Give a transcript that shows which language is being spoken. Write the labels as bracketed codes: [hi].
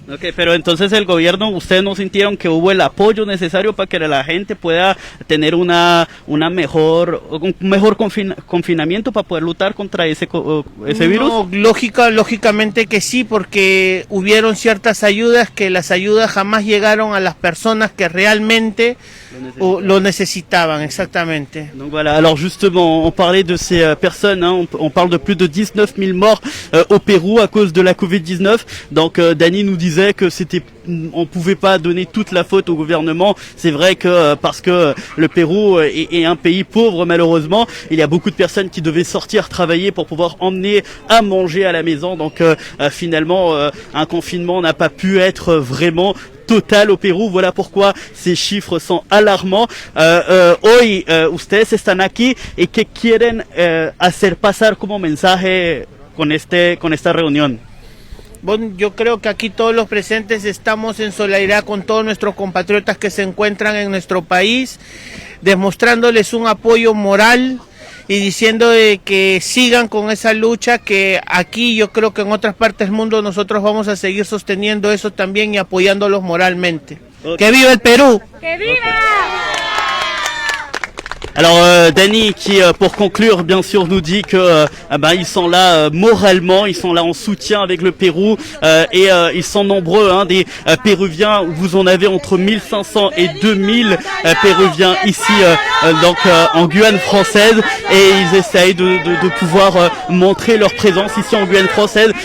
[es] Okay, pero entonces el gobierno, ¿ustedes no sintieron que hubo el apoyo necesario para que la gente pueda tener un mejor confinamiento para poder luchar contra ese virus? No, lógicamente que sí, porque hubieron ciertas ayudas, que las ayudas jamás llegaron a las personas que realmente lo necesitaban, exactamente. [fr] Donc voilà, alors justement, on parlait de ces personnes, hein, on parle de plus de 19 000 morts au Pérou à cause de la Covid-19. Donc Dani nous disait que on pouvait pas donner toute la faute au gouvernement. C'est vrai que parce que le Pérou est un pays pauvre, malheureusement, il y a beaucoup de personnes qui devaient sortir travailler pour pouvoir emmener à manger à la maison. Donc finalement, un confinement n'a pas pu être vraiment total au Pérou. Voilà pourquoi ces chiffres sont alarmants. [es] Hoy ustedes están aquí y ¿qué quieren hacer pasar como mensaje con esta reunión? Bueno, yo creo que aquí todos los presentes estamos en solidaridad con todos nuestros compatriotas que se encuentran en nuestro país, demostrándoles un apoyo moral y diciendo de que sigan con esa lucha, que aquí yo creo que en otras partes del mundo nosotros vamos a seguir sosteniendo eso también y apoyándolos moralmente. Okay. ¡Que viva el Perú! ¡Que viva! [fr] Alors Dani qui pour conclure bien sûr nous dit que ils sont là moralement, ils sont là en soutien avec le Pérou et ils sont nombreux des Péruviens, vous en avez entre 1500 et 2000 Péruviens ici donc en Guyane française et ils essayent de pouvoir montrer leur présence ici en Guyane française.